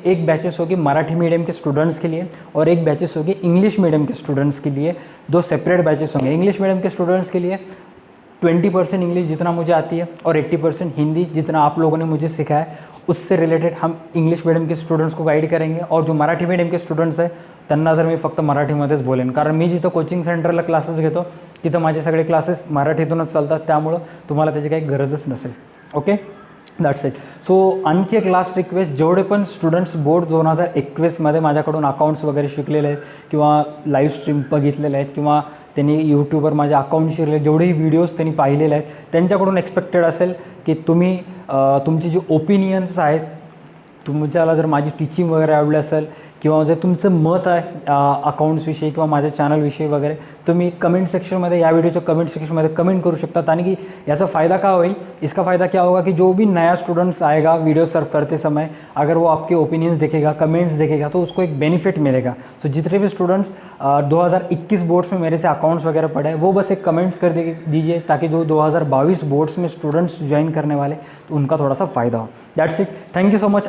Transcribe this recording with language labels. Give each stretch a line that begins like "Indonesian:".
Hindi: एक बैचेस होगी मराठी मीडियम के स्टूडेंट्स के लिए और एक बैचेस होगी इंग्लिश मीडियम के स्टूडेंट्स के लिए। 2 सेपरेट बैचेस होंगे। इंग्लिश मीडियम के स्टूडेंट्स के लिए 20% इंग्लिश जितना मुझे आती है और 80% हिंदी जितना आप लोगों ने मुझे सिखाया है उससे रिलेटेड हम इंग्लिश मीडियम के स्टूडेंट्स को गाईड करेंगे।
Marathi: और जो मराठी मीडियम के स्टुडंट्स आहे त्यांना जर मी फक्त मराठीमध्येच बोलेन, कारण मी जिथं कोचिंग सेंटरला क्लासेस घेतो तिथं माझे सगळे क्लासेस मराठीतूनच चालतात, त्यामुळं तुम्हाला त्याची काही गरजच नसेल.
English: Okay, that's it.
Marathi: सो आणखी एक लास्ट रिक्वेस्ट, जेवढे पण स्टुडंट्स बोर्ड 2021मध्ये माझ्याकडून अकाउंट्स वगैरे शिकलेले आहेत किंवा लाईव्ह स्ट्रीम बघितलेले आहेत किंवा त्यांनी यूट्यूबवर माझ्या अकाउंटशी रिलेटेड जेवढेही व्हिडिओज त्यांनी पाहिलेले आहेत त्यांच्याकडून एक्सपेक्टेड असेल की तुम्ही तुमची जी ओपिनियन्स आहेत, तुमच्याला जर माझी टीचिंग वगैरे आवडली असेल किंवा जे तुमचं मत आहे अकाउंट्सविषयी किंवा माझ्या चॅनलविषयी वगैरे, तुम्ही कमेंट सेक्शनमध्ये या वीडियोच्या कमेंट सेक्शनमध्ये कमेंट करू शकता. आणि की याचा फ़ायदा क्या होईल,
Hindi: इसका फ़ायदा क्या होगा कि जो भी नया स्टूडेंट्स आएगा वीडियो सर्व करते समय, अगर वो आपके ओपिनियंस देखेगा, कमेंट्स देखेगा तो उसको एक बेनिफिट मिलेगा. तो जितने भी स्टूडेंट्स 2021 बोर्ड्स में मेरे से अकाउंट्स वगैरह पढ़े हैं वो बस एक कमेंट्स कर दीजिए ताकि जो 2022 बोर्ड्स में स्टूडेंट्स ज्वाइन करने वाले तो उनका थोड़ा सा फ़ायदा हो.
English: That's it. Thank you so much.